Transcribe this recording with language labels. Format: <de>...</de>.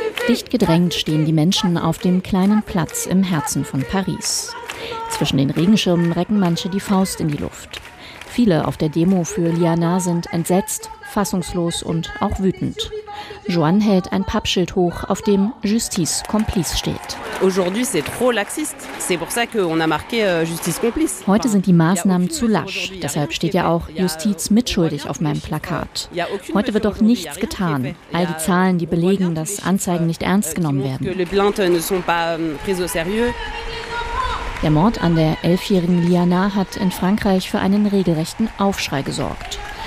<de>Dicht gedrängt stehen die Menschen auf dem kleinen Platz im Herzen von Paris. Zwischen den Regenschirmen recken manche die Faust in die Luft. Viele auf der Demo für Liana sind entsetzt, fassungslos und auch wütend. Joanne hält ein Pappschild hoch, auf dem Justice Complice steht.</de> <fr>Aujourd'hui, c'est trop laxiste. C'est pour ça qu'on a marqué Justice Complice.</fr> <de>Heute sind die Maßnahmen zu lasch. Deshalb steht ja auch Justiz mitschuldig auf meinem Plakat. Heute wird doch nichts getan. All die Zahlen, die belegen, dass Anzeigen nicht ernst genommen werden. Der Mord an der 11-jährigen Liana hat in Frankreich für einen regelrechten Aufschrei gesorgt.</de>